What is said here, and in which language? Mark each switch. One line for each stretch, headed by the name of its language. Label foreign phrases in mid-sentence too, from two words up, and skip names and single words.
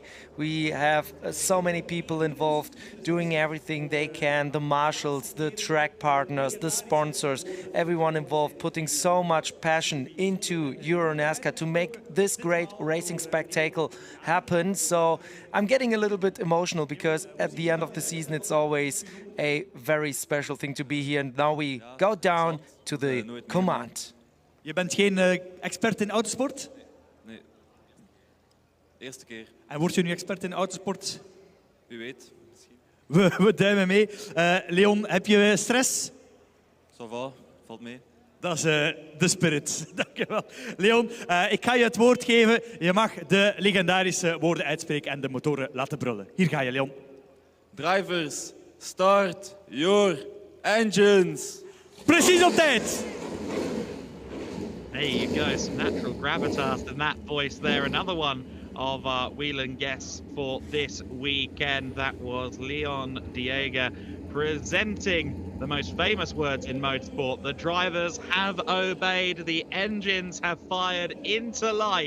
English: We have so many people involved doing everything they can, the marshals, the track partners, the sponsors, everyone involved putting so much passion into EuroNASCAR to make this great racing spectacle happen. So I'm getting a little bit emotional because at the end of the season it's always a very special thing to be here. And now we go down to the command.
Dutch: Je bent geen expert in autosport? Nee. Eerste keer. En word je nu expert in autosport? Wie weet. Misschien. We duimen mee. Leon, heb je stress?
French: Ça va,
Dutch: valt mee. Dat is de spirit. Dankjewel. Leon, ik ga je het woord geven. Je mag de legendarische woorden uitspreken en de motoren laten brullen. Hier ga je, Leon.
English: Drivers, start your engines.
Dutch: Precies op tijd.
English: There you go, some natural gravitas in that voice there. Another one of our Whelen guests for this weekend. That was Leon Diega presenting the most famous words in motorsport. The drivers have obeyed, the engines have fired into life.